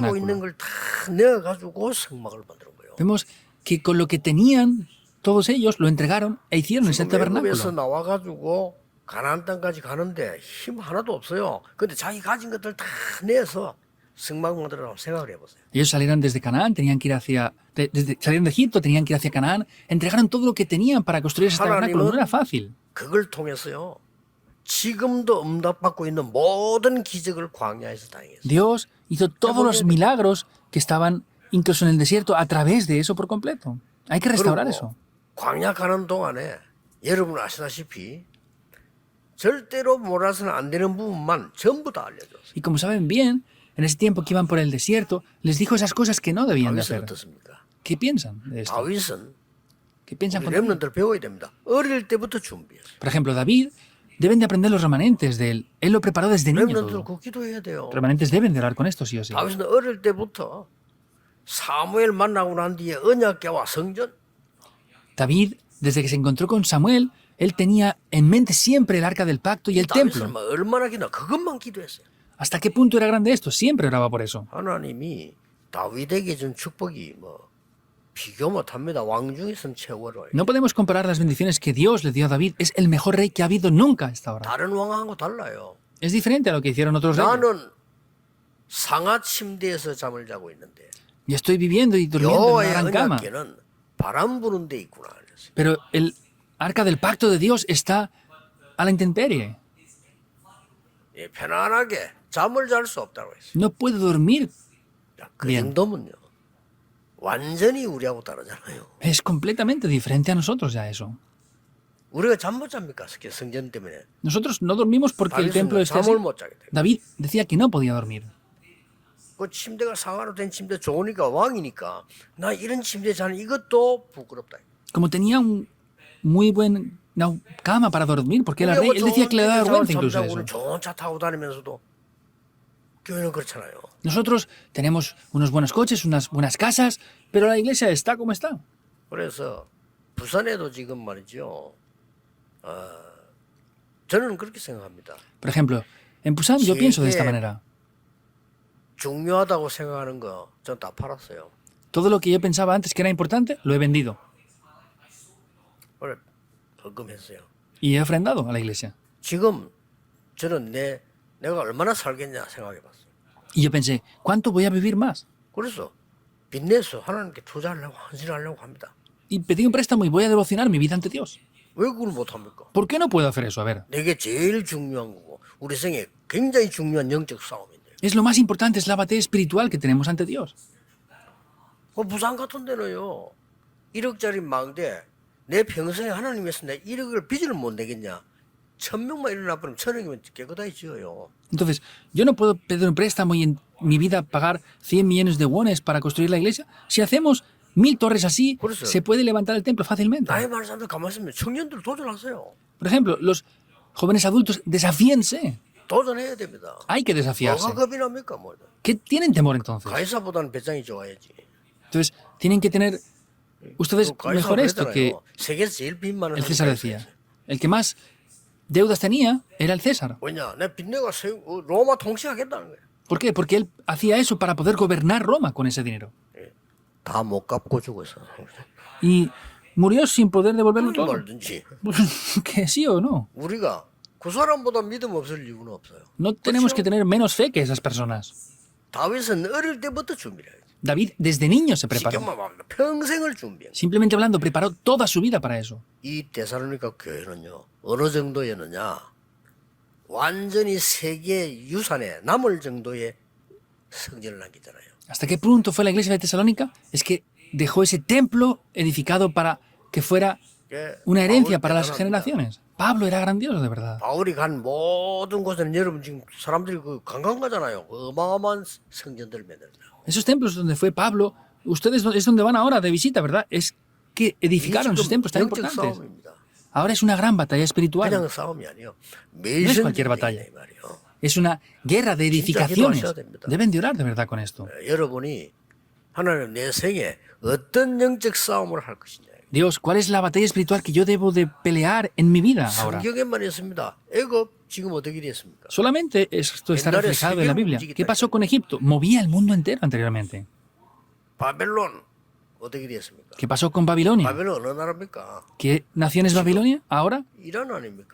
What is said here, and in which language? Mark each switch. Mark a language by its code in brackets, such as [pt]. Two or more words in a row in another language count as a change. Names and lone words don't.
[es] tabernáculo. [ko] 있는 걸 다 내어가지고 성막을 만드는 거예요. [es] Vemos que con lo que tenían, todos ellos lo entregaron e hicieron ese [ko] 지금 애굽에서 [es] tabernáculo. [ko] 나와가지고 가나안 땅까지 가는데 힘 하나도 없어요. 근데 자기 가진 것들 다 내서 성막 만들어라고 생각을 해보세요. [es] Ellos salieron desde Canaán, tenían que ir salieron de Egipto, tenían que ir hacia Canaán, entregaron todo lo que tenían para construir ese tabernáculo. No era fácil. [ko] 그걸 통해서요. 지금도 응답받고 있는 모든 기적을 광야에서 당했어요. [es] Dios hizo todos los milagros que estaban incluso en el desierto a través de eso por completo. Hay que restaurar eso. [ko] 광야 가는 동안에 여러분 아시다시피 절대로 몰아서는 안 되는 부분만 전부 다 알려줬어요. [es] Y como saben bien, en ese tiempo que iban por el desierto, les dijo esas cosas que no debían de [ko] 다윗은 [es] hacer. [ko] 어떻습니까? [es] ¿Qué piensan de esto? [ko] 다윗은 [es] ¿Qué piensan [ko] 우리 [es] con David? [ko] 렘넌트를 배워야 됩니다. 어릴 때부터 준비했어요. [es] Por ejemplo, David, deben de aprender los remanentes de él. Él lo preparó desde niño [ko] 렘넌트를 [es] todo. [ko] 그 기도해야 돼요. [es] Remanentes deben de orar con esto, sí o sí. [ko] 다윗은 어릴 때부터 사무엘 만나고 난 뒤에 언약궤와 성전 [es] David, desde que se encontró con Samuel, él tenía en mente siempre el arca del pacto y el [ko] 다윗은 [es] templo. [ko] 뭐 얼마나 기나 그것만 기도했어요. [es] ¿Hasta qué punto era grande esto? Siempre oraba por eso. [ko] 하나님이 다윗에게 준 축복이 뭐 비교 못합니다. 왕 중에서는 최고로. [es] No podemos comparar las bendiciones que Dios le dio a David. Es el mejor rey que ha habido nunca hasta ahora. [ko] 다른 왕하고 달라요. [es] Es diferente a lo que hicieron otros reyes. [ko] 나는 상하 침대에서 잠을 자고 있는데 [es] Yo estoy viviendo y durmiendo en una [ko] 여호와의 [es] gran cama. [ko] 언약궤는 바람 부는 데 있구나. 그랬어요. [es] Pero el arca del pacto de Dios está a la intemperie. [ko] 예, 편안하게 잠을 잘 수 없다고 했어요. [es] No puedo dormir. [ko] 야, 그 [es] Bien. [ko] 정도면요. 완전히 우리하고 다르잖아요. [es] Es completamente diferente a nosotros ya eso. [ko] 우리가 잠 못 잡니까? 성전 때문에. [es] Nosotros no dormimos porque el templo [ko] 다윗은 [es] está así. [ko] 잠을 못 자게 돼요. [es] David decía que no podía dormir. [ko] 그 침대가 상하로 된 침대 좋으니까 왕이니까 나 이런 침대 자는 이것도 부끄럽다. [es] Como tenía un muy buen una cama para dormir, porque era rey, él decía que le daba vergüenza incluso eso. [ko] 좋은 차 타고 다니면서도 교회는 그렇잖아요. [es] Nosotros tenemos unos buenos coches, unas buenas casas, pero la iglesia está como está. [ko] 그래서 부산에도 지금 말이죠. 저는 그렇게 생각합니다. [es] Por ejemplo, en Busan yo pienso de esta Sí, manera. [ko] 중요하다고 생각하는 거 전 다 팔았어요. [es] Todo lo que yo pensaba antes que era importante, lo he vendido. [ko] 오늘 벌금했어요. [es] Y he ofrendado a la iglesia. [ko] 지금 저는 내가 얼마나 살겠냐 생각해봤어요. [es] Y yo pensé, ¿cuánto voy a vivir más? [ko] 그래서 빚내서 하나님께 투자하려고 헌신하려고 합니다. [es] Y pedí un préstamo y voy a devocionar mi vida ante Dios. [ko] 왜 그걸 못합니까? [es] ¿Por qué no puedo hacer eso? A ver, [ko] 내게 제일 중요한 거고 우리 생에 굉장히 중요한 영적 싸움인데 [es] es lo más importante, es la batalla espiritual que tenemos ante Dios. [ko] 부산 같은 데는요 1억짜리 망대 내 평생에 하나님께서 내 1억을 빚을 못 내겠냐 1000명만 일어나 버리면 1000억이면 깨끗하게 지어요. [es] Entonces, yo no puedo pedir un préstamo y en mi vida pagar 100 millones de wones para construir la iglesia. Si hacemos 1000 torres así, Por eso. se puede levantar el templo fácilmente. [ko] 나이 많은 사람들 가만히 있으면 청년들 도전하세요. [es] Por ejemplo, los jóvenes adultos, desafíense. [ko] 도전해야 됩니다. [es] Hay que desafiarse. [ko] 뭐가 겁이 납니까? 뭐. [es] ¿Qué tienen temor entonces? [ko] 가이사보다는 배짱이 좋아야지. [es] Entonces, tienen que tener ustedes mejor esto que [ko] 세계에서 제일 빚 많은 [es] el [ko] 사람이 [es] César [ko] 가이사예요. [es] decía. El que más deudas tenía era el César. [ko] 왜냐? 내 빚내가 로마 통치하겠다는 거예요. [es] ¿Por qué? Porque él hacía eso para poder gobernar Roma con ese dinero. [ko] 다 못 갚고 죽었어. [es] Y murió sin poder devolverlo todo. [ko] 말든지 [es] Que sí o no. [ko] 우리가 그 사람보다 믿음 없을 이유는 없어요. [es] No tenemos que tener menos fe que esas personas. [ko] 다윗은 어릴 때부터 준비를 해야지. [es] David desde niño se [ko] 쉽게 [es] preparó. [ko] 말하면 평생을 준비한. [es] Simplemente hablando, preparó toda su vida para eso. [ko] 이 데살로니가 교회는요 어느 정도였느냐? 완전히 세계 유산에 남을 정도의 성전을 남기잖아요. [es] ¿Hasta qué punto fue la iglesia de Tesalónica? Es que dejó ese templo edificado para que fuera una herencia para las generaciones. Pablo era grandioso, de verdad. [ko] 바울이 간 모든 곳에는 여러분 지금 사람들이 그 관광 가잖아요. 어마어마한 성전들 만들더라고. [es] Esos templos donde fue Pablo, ustedes es donde van ahora de visita, ¿verdad? Es que edificaron esos templos tan [ko] 영적 [es] importantes. [ko] 싸움입니다. [es] Ahora es una gran batalla espiritual. [ko] 그냥 싸움이 아니에요. [es] No es cualquier batalla. [ko] 이 말이에요. [es] Es una guerra de edificaciones. [ko] 기도하셔야 됩니다. [es] Deben de orar de verdad con esto. [ko] 여러분이 하나님 내 생에 어떤 영적 싸움을 할 것이냐. [es] Dios, ¿cuál es la batalla espiritual que yo debo de pelear en mi vida ahora? [ko] 성경에만 있습니다. 애굽 지금 어떻게 됐습니까? [es] Solamente esto está [ko] 옛날에 [es] reflejado en la [ko] 세계를 [es] Biblia. [ko] 움직이다 [es] ¿Qué pasó con Egipto? Movía el mundo entero anteriormente. [ko] 바벨론 어떻게 됐습니까? [es] ¿Qué pasó con Babilonia? [ko] 바벨론 어느 나라입니까? [es] ¿Qué nación es Babilonia ahora? [ko] 이란 아닙니까?